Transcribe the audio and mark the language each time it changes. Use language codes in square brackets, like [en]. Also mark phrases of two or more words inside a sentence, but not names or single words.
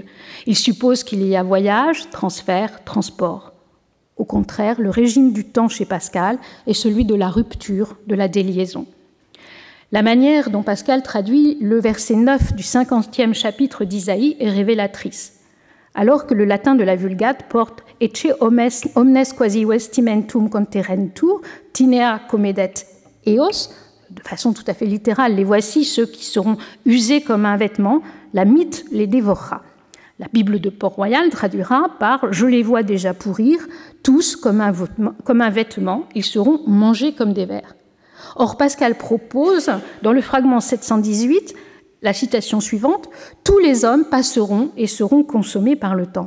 [fr] Il suppose qu'il y a voyage, transfert, transport. Au contraire, le régime du temps chez Pascal est celui de la rupture, de la déliaison. La manière dont Pascal traduit le verset 9 du 50e chapitre d'Isaïe est révélatrice. Alors que le latin de la Vulgate porte « [la] Ecce omnes quasi vestimentum conterentur, tinea comedet eos », [fr] de façon tout à fait littérale, les voici ceux qui seront usés comme un vêtement, la mythe les dévorera. La Bible de Port-Royal traduira par « Je les vois déjà pourrir, tous comme un vêtement, ils seront mangés comme des vers ». Or, Pascal propose, dans le fragment 718, la citation suivante, « Tous les hommes passeront et seront consommés par le temps ».